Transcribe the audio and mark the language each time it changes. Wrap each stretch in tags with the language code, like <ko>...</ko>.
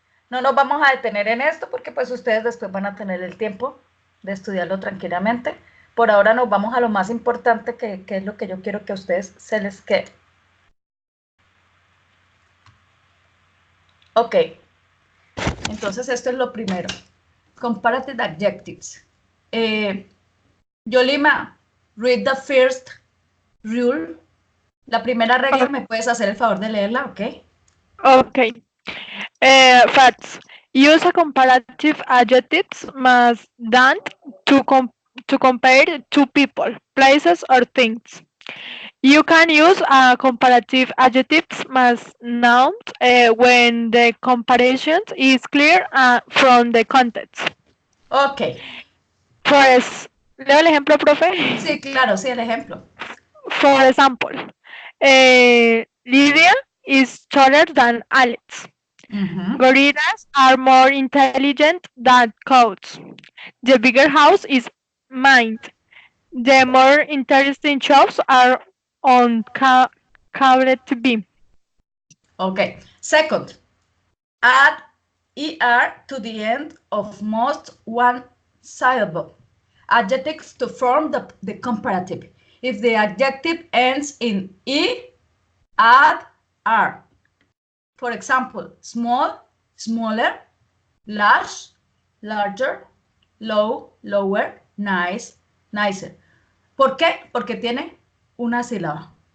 <es>No nos vamos a detener en esto porque pues ustedes después van a tener el tiempo de estudiarlo tranquilamente. Por ahora nos vamos a lo más importante que es lo que yo quiero que a ustedes se les quede. Ok, entonces esto es lo primero.</es> <en>Comparative adjectives. Yolima, read the first rule.</en> <es>La primera regla, ¿me puedes hacer el favor de leerla? Ok.</es> <en>Okay. Facts. Use a comparative adjectives más than to compare two people, places, or things. You can use a comparative adjectives más nouns when the comparison is clear from the context. Ok.</en> <es>Pues, leo el ejemplo, profe. Sí, claro, sí, el ejemplo.</es> <en>For example, Lydia is taller than Alex. Gorillas are more intelligent than cows. The bigger house is mine. The more interesting shows are on cable TV. Okay. Second, add er to the end of most one-syllable adjectives to form the comparative. If the adjective ends in e, add r. For example, small, smaller, large, larger, low, lower, nice, nicer.</en> <es>¿Por qué? Porque tiene una sílaba.</es>